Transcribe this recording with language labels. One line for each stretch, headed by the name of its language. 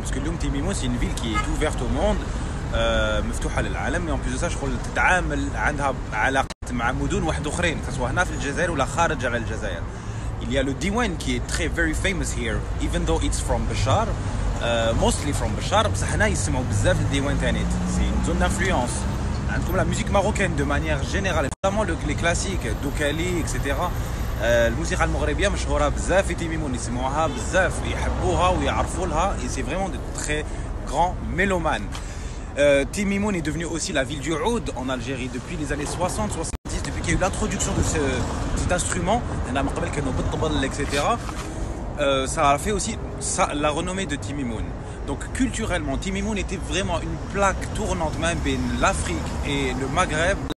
French: Parce que Timimoun, c'est une ville qui est ouverte au monde,
Arabic: مفتوحة للعالم,
French: et en plus de ça, je crois
Arabic: تتعامل عندها علاقات مع مدن واحد أخرين,
French: que ce soit
Arabic: هنا في الجزائر ولا خارج على الجزائر.
French: Il y a le Diwan qui est très
English: very famous here, even though it's from Béchar, mostly from Béchar,
Arabic: بصح هنا يسمعوا بزاف الديوان تانيت.
French: C'est une zone d'influence. عندكم la musique marocaine de manière générale, notamment les classiques, Doukali, etc.
Arabic: الموسيقى المغربية مشهورة بزاف في تيميمون, يسمعوها بزاف, يحبوها ويعرفوا لها,
French: et c'est vraiment de très grands mélomanes. Timimoun est devenu aussi la ville du oud en Algérie depuis les années 60-70, depuis qu'il y a eu l'introduction de cet instrument, etc. Ça a fait aussi la renommée de Timimoun. Donc culturellement, Timimoun était vraiment une plaque tournante même entre l'Afrique et le Maghreb.